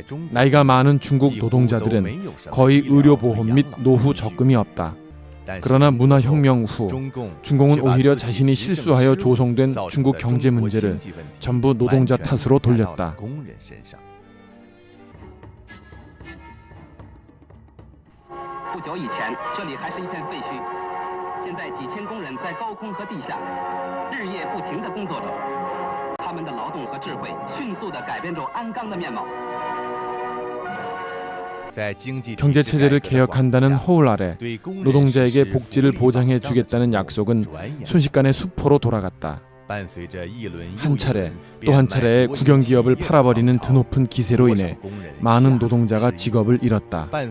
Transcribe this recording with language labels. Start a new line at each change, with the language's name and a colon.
Korean: 나이가 많은 중국 노동자들은 거의 의료보험 및 노후 적금이 없다. 그러나 문화혁명 후 중공은 오히려 자신이 실수하여 조성된 중국 경제 문제를 전부 노동자 탓으로 돌렸다.
Chinese: 不久以前，这里还是一片废墟。现在几千工人在高空和地下日夜不停地工作着，他们的劳动和智慧迅速地改变着鞍钢的面貌。
Korean: 경제 체제를 개혁한다는 허울 아래 노동자에게 복지를 보장해 주겠다는 약속은 순식간에 수포로 돌아갔다. 한 차례 또 한 차례의 국영기업을 팔아버리는 드높은 기세로 인해 많은 노동자가 직업을 잃었다.